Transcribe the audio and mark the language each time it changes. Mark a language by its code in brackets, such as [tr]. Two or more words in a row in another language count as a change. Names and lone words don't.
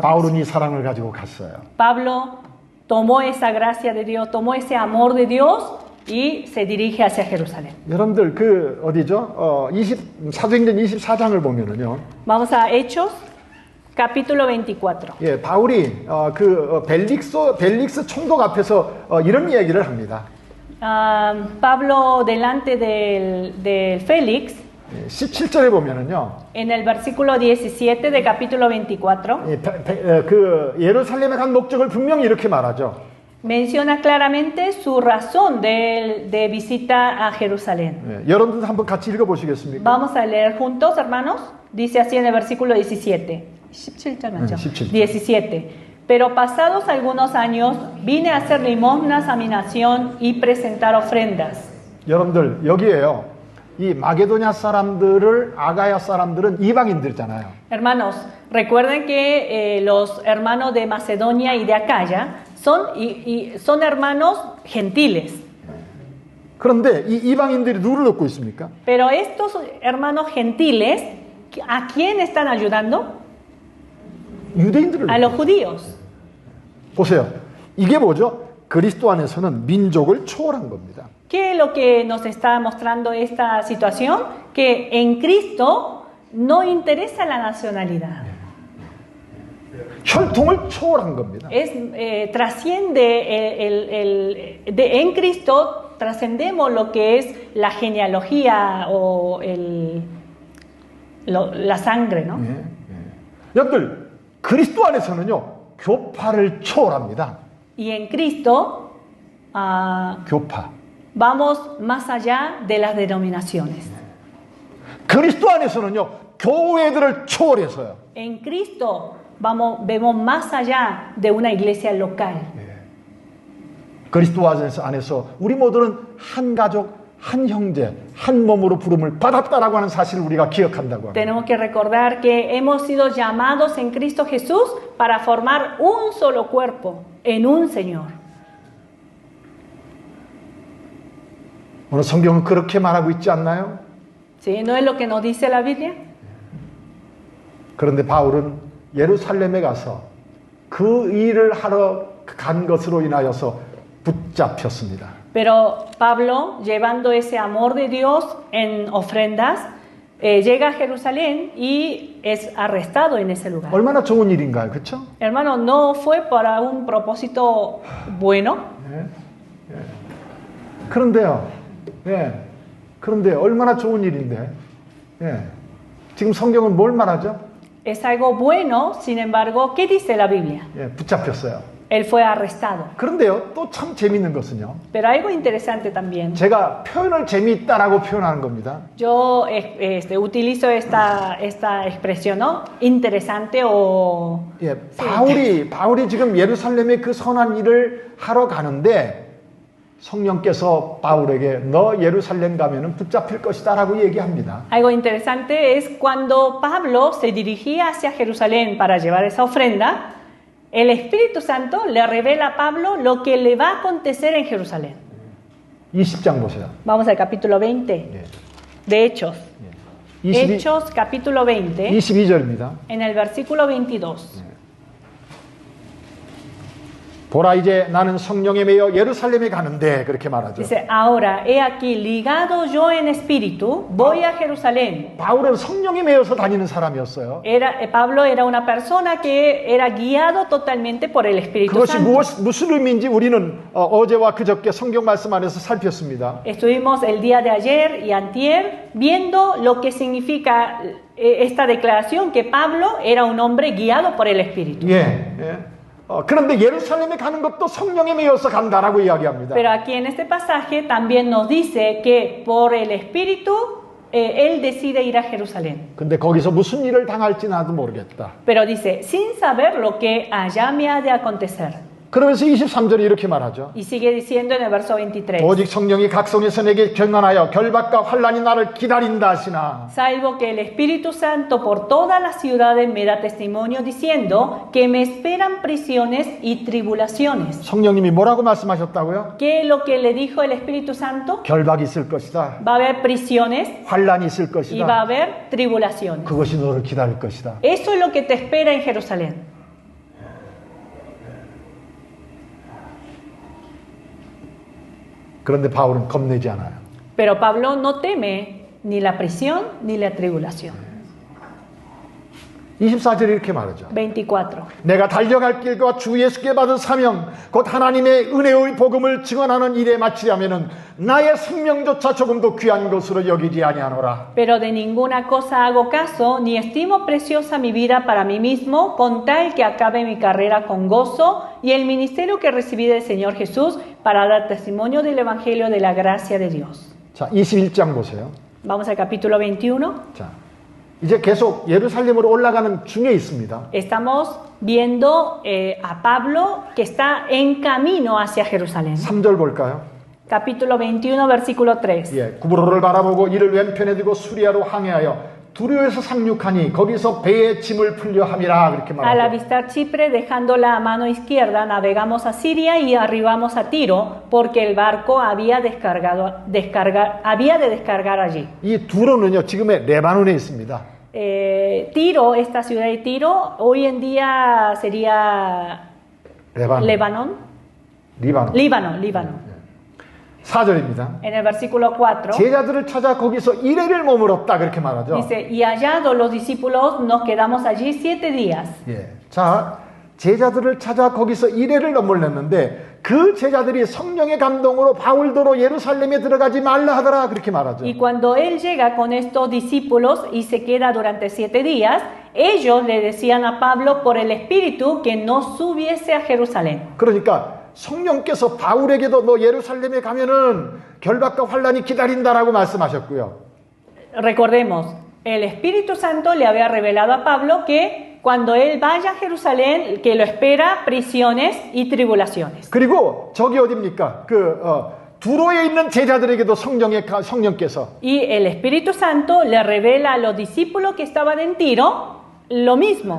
[ko] 바울은 이 사랑을 가지고 갔어요. [es] Pablo tomó esa gracia de Dios, tomó ese amor de Dios y se dirige hacia Jerusalén. [ko] 여러분들 그 어디죠? 사도행전 24장을 보면은요. [es] Vamos a Hechos, capítulo 24. [ko] 예, 바울이 벨릭스 총독 앞에서 이런 이야기를 합니다. [es] Pablo delante del Félix, [ko] 17절에 보면은요. [es] en el versículo 17 de capítulo 24, [ko] 그 예루살렘에 간 목적을 분명히 이렇게 말하죠. [es] menciona claramente su razón de visita a Jerusalén. [ko] 예, 여러분들 한번 같이 읽어보시겠습니까? [es] Vamos a leer juntos, hermanos. Dice así en el versículo 17. 17. Pero pasados algunos años vine a hacer limosnas a mi nación y presentar ofrendas. [ko] 여러분들 여기에요. 이 마게도냐 사람들을 아가야 사람들은 이방인들잖아요. Hermanos, recuerden que los hermanos de Macedonia y de Acaya son hermanos gentiles. 그런데 이 이방인들이 누구를 돕고 있습니까? Pero estos hermanos gentiles, ¿a quién están ayudando? 유대인들을 [es] A los judíos. [ko] 보세요. 이게 뭐죠? 그리스도 안에서는 민족을 초월한 겁니다. [es] ¿Qué es lo que nos está mostrando esta situación? Que en Cristo no interesa la nacionalidad. [ko] 혈통을 초월한 겁니다. [es] Trasciende en Cristo trascendemos lo que es la genealogía o la sangre, ¿no? [ko] 여러분들 그리스도 안에서는요 교파를 초월합니다. [es] Y en Cristo [ko] 교파. [es] vamos más allá de las denominaciones. [ko] 그리스도 안에서는요, 교회들을 초월해서요. [es] En Cristo vemos más allá de una iglesia local. [ko] 그리스도 안에서 우리 모두는 한 가족, 한 형제, 한 몸으로 부름을 받았다라고 하는 사실을 우리가 기억한다고 합니다. [es] Tenemos que recordar que hemos sido llamados en Cristo Jesús para formar un solo cuerpo en un Señor. [ko] 오늘 성경은 그렇게 말하고 있지 않나요? [es] ¿Sí? ¿No es lo que nos dice la Biblia? [ko] 그런데 바울은 예루살렘에 가서 그 일을 하러 간 것으로 인하여서 붙잡혔습니다. [es] Pero Pablo, llevando ese amor de Dios en ofrendas, llega a Jerusalén y es arrestado en ese lugar. [ko] 얼마나 좋은 일인가요? 그렇죠? [es] Hermano, no fue para un propósito bueno. [ko] 그런데요. 그런데 얼마나 좋은 일인데. 지금 성경은 뭘 말하죠? [es] Es algo bueno, sin embargo, ¿qué dice la Biblia? [ko] 붙잡혔어요. [es] Él fue arrestado. [ko] 그런데요, 또 참 재밌는 것은요. [es] Pero algo interesante también. [ko] 제가 표현을 재미있다라고 표현하는 겁니다. [es] Yo utilizo esta expresión, ¿no? Interesante o... [ko] 바울이 지금 예루살렘에 그 선한 일을 하러 가는데 성령께서 바울에게 너 예루살렘 가면은 붙잡힐 것이다라고 얘기합니다. [es] Algo interesante es cuando Pablo se dirigía hacia Jerusalén para llevar esa ofrenda, el Espíritu Santo le revela a Pablo lo que le va a acontecer en Jerusalén. [ko] 20장 보세요. [es] Vamos al capítulo 20 de Hechos. Hechos capítulo 20, [ko] 22절입니다. [es] en el versículo 22. [ko] 보라 이제 나는 성령에 매여 예루살렘에 가는데 그렇게 말하죠. [es] Dice, ahora he aquí ligado yo en espíritu, voy a Jerusalén. [ko] 바울은 성령에 매여서 다니는 사람이었어요. [es] Pablo era una persona que era guiado totalmente por el Espíritu [ko] 그것이 [es] Santo. [ko] 무슨 의미인지 우리는 어제와 그저께 성경 말씀 안에서 살폈습니다. [es] Estuvimos el día de ayer y antier viendo lo que significa esta declaración que Pablo era un hombre guiado por el Espíritu. [ko] 그런데 예루살렘에 가는 것도 성령에 매여서 간다라고 이야기합니다. [es] Pero aquí en este pasaje también nos dice que por el Espíritu él decide ir a Jerusalén. [ko] 근데 거기서 무슨 일을 당할지 나도 모르겠다. [es] Pero dice, sin saber lo que allá me ha de acontecer. [ko] 그러면서 23절에 이렇게 말하죠. [es] Y sigue diciendo en el verso 23. [ko] 오직 성령이 각성에서 내게 경건하여 결박과 환란이 나를 기다린다 하시나. [es] Salvo que el Espíritu Santo por todas las ciudades me da testimonio diciendo que me esperan prisiones y tribulaciones. [ko] 성령님이 뭐라고 말씀하셨다고요? [es] ¿Qué es lo que le dijo el Espíritu Santo? [ko] 결박이 있을 것이다. [es] Va a haber prisiones [ko] 환란이 있을 [es] y [ko] 것이다. [es] va a haber tribulaciones. [ko] 그것이 너를 기다릴 것이다. [es] Eso es lo que te espera en Jerusalén. [ko] 그런데 바울은 겁내지 않아요. [es] Pero Pablo no teme ni la prisión ni la tribulación. [ko] 24절에 이렇게 말하죠. 24. 내가 달려갈 길과 주 예수께 받은 사명 곧 하나님의 은혜의 복음을 증언하는 일에 마치려면은 나의 생명조차 조금도 귀한 것으로 여기지 아니하노라. [es] Pero de ninguna cosa hago caso, ni estimo preciosa mi vida para mí mismo, con tal que acabe mi carrera con gozo y el ministerio que recibí del Señor Jesús para dar testimonio del Evangelio de la gracia de Dios. [ko] 자, 21장 보세요. [es] Vamos al capítulo 21. [ko] 자, 이제 계속 예루살렘으로 올라가는 중에 있습니다. [es] Estamos viendo a Pablo que está en camino hacia Jerusalén. [ko] 3절 볼까요? [es] Capítulo 21, versículo 3. [ko] 구브로를 바라보고 이를 왼편에 두고 수리아로 항해하여 두로에서 상륙하니 거기서 배의 짐을 풀려 함이라 그렇게 [es] Al [ko] 말하죠. [es] avistar Chipre, dejándola a mano izquierda, navegamos a Siria y arribamos a Tiro, porque el barco había de descargar allí. [ko] 이 두로는요 지금의 레바논에 있습니다. [es] Tiro, esta ciudad de Tiro, hoy en día sería Líbano. Líbano. [ko] 4절입니다. [es] En el versículo 4 [ko] 제자들을 찾아 거기서 이래를 머물었다 그렇게 말하죠. [es] dice, y hallados los discípulos nos quedamos allí 7 días. [ko] 자, 제자들을 찾아 거기서 이래를 머물렀는데 그 제자들이 성령의 감동으로 바울도로 예루살렘에 들어가지 말라 하더라 그렇게 말하죠. [es] Y cuando él llega con estos discípulos y se queda durante 7 días, ellos le decían a Pablo por el Espíritu que no subiese a Jerusalén. [ko] 그러니까 성령께서 바울에게도 너 예루살렘에 가면은 결박과 환란이 기다린다라고 말씀하셨고요. [es] Recordemos, el Espíritu Santo le había revelado a Pablo que cuando él vaya a Jerusalén, que lo espera prisiones y tribulaciones. [ko] 그리고 저기 어딥니까? 두로에 있는 제자들에게도 성령께서 [es] Y el Espíritu Santo le revela a los discípulos que estaban en Tiro lo mismo.